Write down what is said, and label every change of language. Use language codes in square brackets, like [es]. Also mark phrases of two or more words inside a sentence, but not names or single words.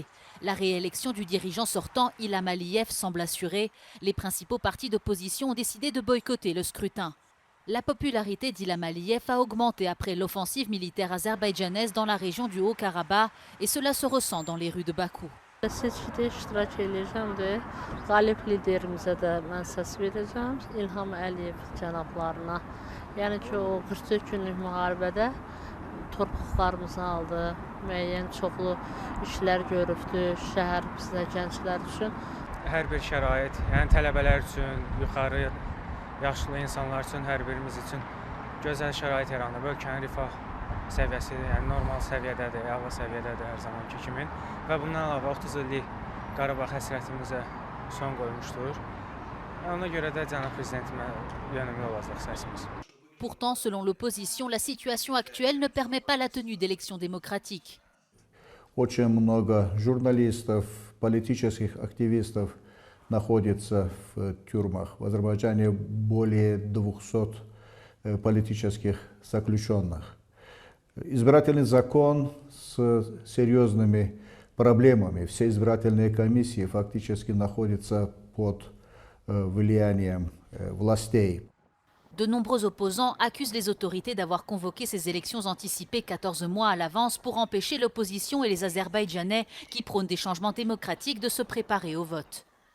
[fr] La réélection du dirigeant sortant, Ilham Aliyev, semble assurée. Les principaux partis d'opposition ont décidé de boycotter le scrutin. La popularité d'Ilham Aliyev a augmenté après l'offensive militaire azerbaïdjanaise dans la région du Haut-Karabakh et cela se ressent dans les rues de Bakou. [az] Seçkidə iştirak edəcəm və qalib liderimizə də mən səs verəcəm, İlham Əliyev cənablarına. Yəni ki, o 44 günlük müharibədə torpaqlarımızı aldı, müəyyən çoxlu işlər görübdü, şəhər bizdə gənclər üçün. Hər bir şərait, yəni tələbələr üçün, yuxarı yaşlı insanlar üçün, hər birimiz üçün gözəl şərait yaranıb. Ölkənin rifah səviyyəsi, yəni normal səviyyədədir, əla səviyyədədir hər zamanki kimi. Və bundan əlavə 30 illik Qarabağ həsrətimizə son qoymuşdur. Ona görə də cənab prezidentimə yönümlü olacaq səsimiz. [fr] Pourtant, selon l'opposition, la situation actuelle ne permet pas la tenue d'élections démocratiques. [ru] Очень много журналистов, политических активистов находится в тюрьмах. В Азербайджане более 200 политических заключенных. Избирательный закон с серьезными проблемами. Все избирательные комиссии фактически находятся под влиянием властей. [fr] De nombreux opposants accusent les autorités d'avoir convoqué ces élections anticipées 14 mois à l'avance pour empêcher l'opposition et les Azerbaïdjanais qui prônent des changements démocratiques de se préparer au vote.